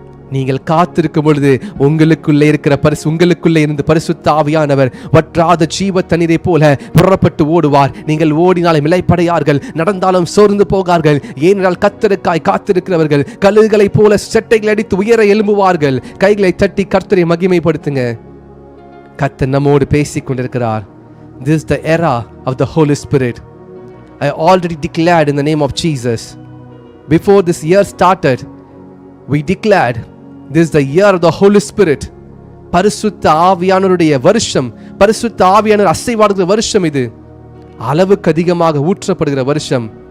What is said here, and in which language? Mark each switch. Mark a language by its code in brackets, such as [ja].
[ta] நீங்கள் காத்திருக்கும் பொழுது உங்களுக்குள்ளே இருந்து பரிசுத்த ஆவியானவர் வற்றாத ஜீவ தண்ணீரை போல புறப்பட்டு ஓடுவார். நீங்கள் ஓடினாலும் இளைப்படையார்கள், நடந்தாலும் சோர்ந்து போகார்கள். ஏனென்றால் கர்த்தருக்காய் காத்திருக்கிறவர்கள் கழுகுகளைப் போல செட்டைகள் அடித்து உயர எழும்புவார்கள். கைகளை தட்டி கர்த்தரை மகிமைப்படுத்துங்க. கர்த்தர் நம்மோடு பேசிக் கொண்டிருக்கிறார். [en] This is the era of the Holy Spirit. I already declared in the name of Jesus. Before this year started, we declared this is the year of the Holy Spirit. [ta] பரிசுத்த ஆவியானவருடைய வருஷம், பரிசுத்த ஆவியானவர் அசைவாடுகிற வருஷம். இது அளவுக்கு அதிகமாக ஊற்றப்படுகிற வருஷம்.